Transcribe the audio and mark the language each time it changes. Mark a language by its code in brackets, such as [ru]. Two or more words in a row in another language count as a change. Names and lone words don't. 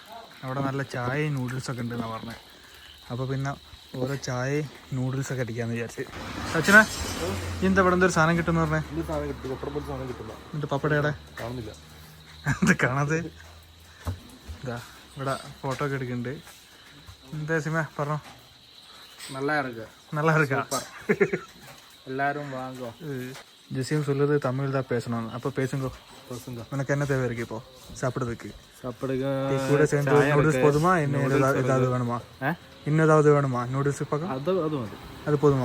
[ml] അവിടെ നല്ല ചായയും നൂഡിൽസൊക്കെ ഉണ്ടെന്നാണ് പറഞ്ഞത്. അപ്പോൾ പിന്നെ ഓരോ ചായയും നൂഡിൽസൊക്കെ അടിക്കാമെന്ന് വിചാരിച്ച്. അച്ഛനാ എന്താ ഇവിടെ എന്തൊരു സാധനം കിട്ടുമെന്ന് പറഞ്ഞേ? എന്നിട്ട് പപ്പടയുടെ കാണുന്നില്ല, എന്താ കാണാതെ? ഇതാ ഇവിടെ ഫോട്ടോ ഒക്കെ എടുക്കുന്നുണ്ട്. എന്താ സിമ പറഞ്ഞോ? [ta] நல்லா இருக்கு, நல்லா இருக்கா? எல்லாரும் வாங்க. ஜெசியும் சொல்லுது தமிழ் தான் பேசணும். அப்போ பேசுங்க. உனக்கு என்ன தேவை இருக்கு இப்போ சாப்பிடுறதுக்கு? கூட சேர்ந்து நூடுல்ஸ் போதுமா? இன்னும் ஏதாவது வேணுமா? இன்னும் ஏதாவது வேணுமா? நூடுல்ஸ் பக்கம் அது போதுமா?